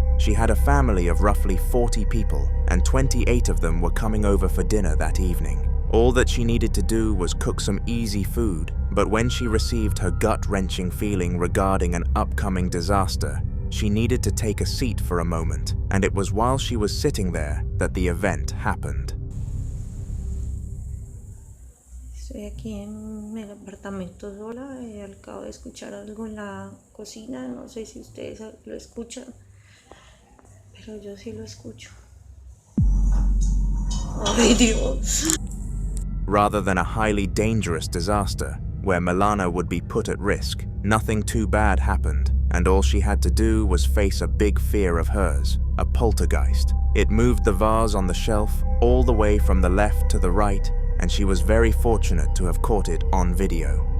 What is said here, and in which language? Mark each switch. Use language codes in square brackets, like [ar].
[en] She had a family of roughly 40 people, and 28 of them were coming over for dinner that evening. All that she needed to do was cook some easy food, but when she received her gut-wrenching feeling regarding an upcoming disaster, she needed to take a seat for a moment, and it was while she was sitting there that the event happened. [es] Estoy aquí en el apartamento sola y acabo de escuchar algo en la cocina. No sé si ustedes lo escuchan, pero yo sí lo escucho. Ay, Dios. [en] Rather than a highly dangerous disaster where Milana would be put at risk, nothing too bad happened, and all she had to do was face a big fear of hers, a poltergeist. It moved the vase on the shelf all the way from the left to the right, and she was very fortunate to have caught it on video.